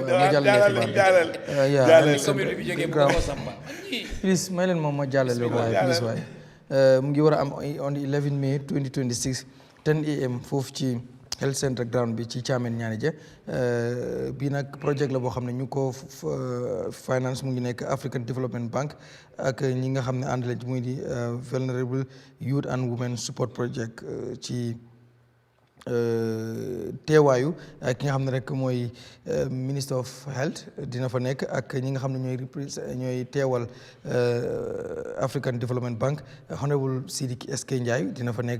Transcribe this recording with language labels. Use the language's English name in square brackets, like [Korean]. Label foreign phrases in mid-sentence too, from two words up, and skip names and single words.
[Wolof] please may leen moom ma jàllale waaye please waaye mu ngi war a am [English] on the 11 May 2026 10 am [Wolof] foofu ci [English] health center ground [Wolof] bi ci Thiamène ñaani je bii nag projet la boo xam ne ñu ko finance mu ngi nekk African Development Bank ak ñi nga xam ne ànd lañ muy di Vulnerable Youth and Women Support Project ci teewaayu ki nga xam ne rek mooy [English] Minister of Health [Wolof] dina fa nekk ak ñi nga xam ne ñooy teewal African Development Bank Honorable Seedy Njie dina fa